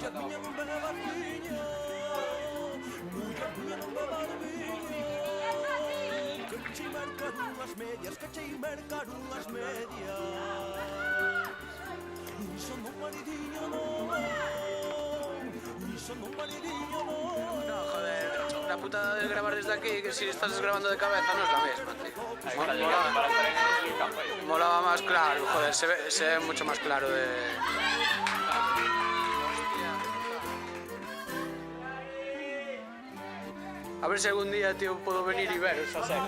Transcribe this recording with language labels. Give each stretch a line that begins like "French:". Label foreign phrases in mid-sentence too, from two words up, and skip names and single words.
Galician: Que chei mercaron as medias. Iso non maridiño non. Iso non maridiño non.
Spanish: No, joder, la putada de grabar desde aquí, que si estás grabando de cabeza no es la misma, tío. Molaba más claro, joder, se ve mucho más claro de... A ver si algún día, tío, puedo venir y ver esas secas.